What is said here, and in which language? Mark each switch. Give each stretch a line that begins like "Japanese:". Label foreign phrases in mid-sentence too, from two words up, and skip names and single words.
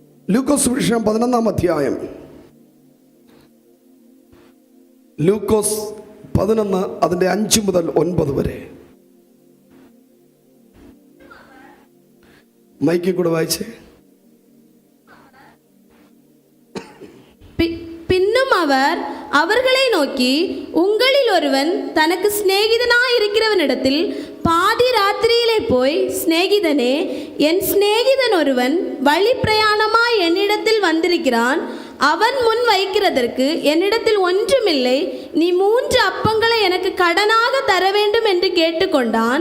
Malayalam: ലൂക്കോസ് സുവിശേഷം 11-ാം അധ്യായം. ലൂക്കോസ് 11 അതിൻ്റെ 5 മുതൽ 9 വരെ. മൈക്കിൽ കൂടെ വായിച്ചേ.
Tamil: பின்னும் அவர் அவர்களை நோக்கி, உங்களில் ஒருவன் தனக்கு சிநேகிதனாயிருக்கிறவனிடத்தில் பாதி ராத்திரியிலே போய், சிநேகிதனே, என் சிநேகிதன் ஒருவன் வழி பிரயாணமாய் என்னிடத்தில் வந்திருக்கிறான், அவன் முன் வைக்கிறதற்கு என்னிடத்தில் ஒன்றுமில்லை, நீ 3 அப்பங்களை எனக்கு கடனாக தர வேண்டும் என்று கேட்டுக்கொண்டான்.